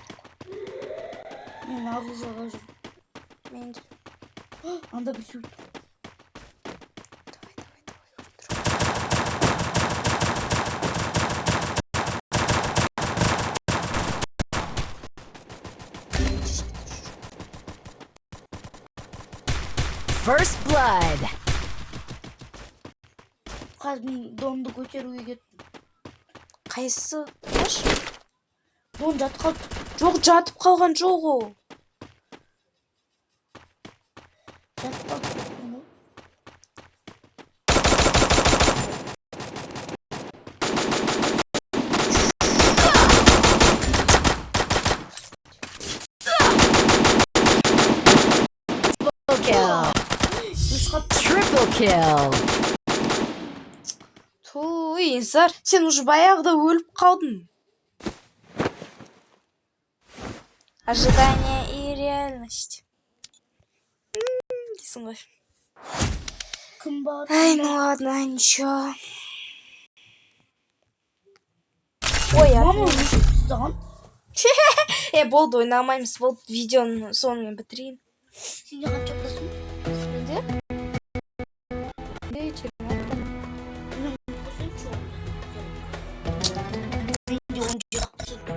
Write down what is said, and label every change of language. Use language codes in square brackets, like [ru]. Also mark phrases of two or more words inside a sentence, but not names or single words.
[kk] Мен аружаға жүр. Мен де. Анда бір сөйт. [en] First blood. [kk] Қазір мен донды көтеруге кеттім. Қайсы? Қаш? Дон жатып қалды. Жоқ, жатып қалған жоқ ол. Жатып қалды. [en] Double kill. Triple kill. [kk] Туй, Инсар, сен уже баяғыда өліп қалдың. [ru] Ожидание и реальность. [kk] Дейсің ғой. Кім бар? Ай, [ru] ну ладно, ничего. Ой, [kk] Мама ұстаған. болды, ойнамаймыз, болды, видеоны сонымен бітірейін. Сенде қанша қасың? Менде? Менде 20. Менде 17 қасың.